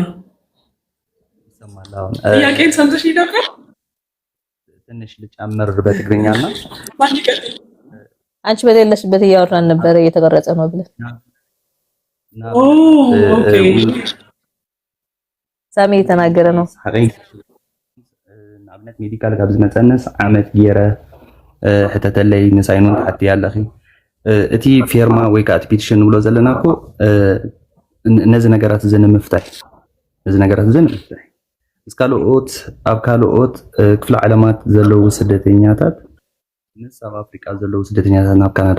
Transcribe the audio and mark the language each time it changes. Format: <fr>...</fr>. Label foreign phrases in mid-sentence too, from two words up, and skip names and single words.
<am>ይሰማል አሁን። ጥያቄን ሰምተሽ ነበር? ትንሽ ልጨምር በትግርኛና አንቺ በሌለሽበት እያወራን ነበር እየተቀረጸ ነው ብለን። ኦኬ ሳሚ የተናገረ ነው።</am> <ti>ንኣብነት ሜዲካል ካብ ዝመፀንስ ዓመት ገይረ ሕተተለይ ንሳይኑን ተሓቲ ኣለኺ እቲ ፌርማ ወይ ከዓ እቲ ፔቲሽን ንብሎ ዘለና እኮ ነዚ ነገራት እዚ ንምፍታሕ ምስ ካልኦት ኣብ ካልኦት ክፍለ ዓለማት ዘለው ስደተኛታት ምስ ኣብ ኣፍሪቃ ዘለው ስደተኛታት ናብ ካናዳ</ti>